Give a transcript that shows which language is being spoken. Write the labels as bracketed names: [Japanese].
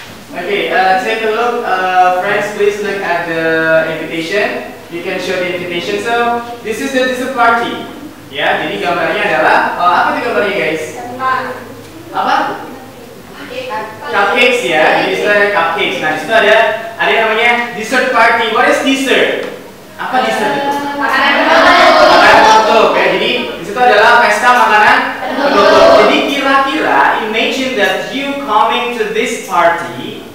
[English] Okay, take a look, friends. Please look at the invitation. You can show the invitation. So this is the dessert party. [Indonesian] Ya, jadi gambarnya adalah apa itu gambarnya guys? Apa? Cupcakes ya. Jadi itu ada cupcakes. Nah, di situ ada yang namanya dessert party. [English] What is dessert? [Indonesian] Apa dessert itu? Makanan penutup ya. Jadi di situ adalah pesta makanan penutup. Jadi kira-kira [English] imagine that you coming to this party.